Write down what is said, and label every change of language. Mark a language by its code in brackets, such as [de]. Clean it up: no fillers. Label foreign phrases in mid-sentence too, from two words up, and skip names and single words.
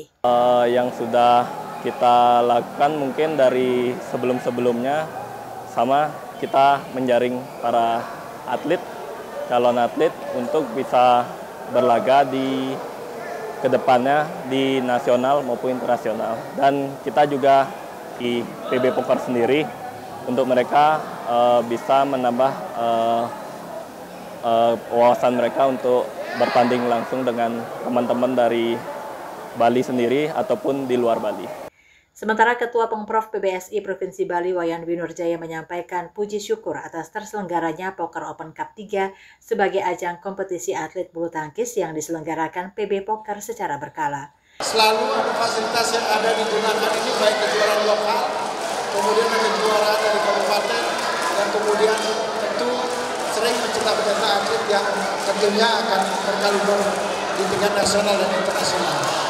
[id] Yang sudah kita lakukan mungkin dari sebelum-sebelumnya, sama kita menjaring para atlet, calon atlet untuk bisa berlaga di kedepannya di nasional maupun internasional. Dan kita juga di PB Poker sendiri untuk mereka bisa menambah wawasan mereka untuk bertanding langsung dengan teman-teman dari Bali sendiri ataupun di luar Bali. Sementara Ketua Pengprov PBSI Provinsi Bali Wayan Winurjaya menyampaikan puji syukur atas terselenggaranya Poker Open Cup 3 sebagai ajang kompetisi atlet bulu tangkis yang diselenggarakan PB Poker secara berkala. Selalu ada fasilitas yang ada digunakan ini, baik kejuaraan lokal, kemudian ada kejuaraan dari kabupaten, dan kemudian tentu sering mencetak-cetak atlet yang tentunya akan berkaliber di tingkat nasional dan internasional.